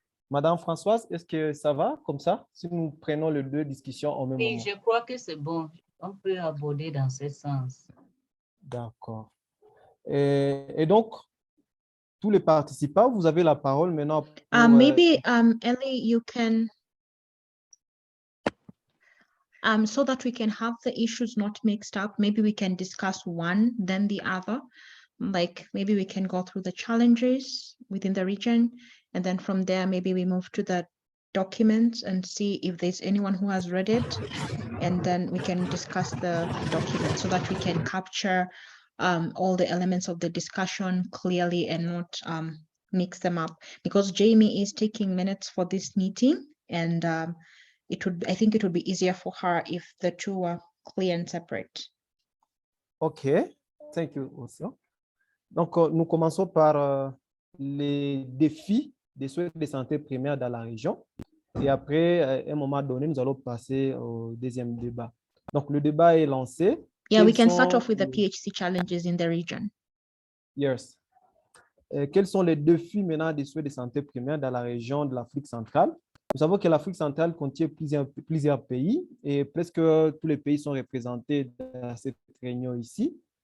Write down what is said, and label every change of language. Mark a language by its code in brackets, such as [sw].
[fr] Madame Françoise, est-ce que ça va comme ça, si nous prenons les deux discussions au même moment? Oui, je crois que c'est bon. On peut aborder dans ce sens. D'accord. Et donc, tous les participants, vous avez la parole maintenant. Pour, [en] maybe, Ellie, you can, so that we can have the issues not mixed up, maybe we can discuss one, then the other. Like maybe we can go through the challenges within the region, and then from there, maybe we move to the documents and see if there's anyone who has read it, and then we can discuss the document so that we can capture all the elements of the discussion clearly and not mix them up, because Jamie is taking minutes for this meeting, and I think it would be easier for her if the two were clear and separate. OK, thank you also. [fr] Donc, nous commençons par les défis des soins de santé primaire dans la région. Et après, à un moment donné, nous allons passer au deuxième débat. Donc, le débat est lancé. [en] Yeah, we can start off with the PHC challenges in the region. Yes. [fr] Quels sont les défis maintenant des soins de santé primaire dans la région de l'Afrique centrale? Nous savons que l'Afrique centrale contient plusieurs pays et presque tous les pays sont représentés dans cette réunion ici.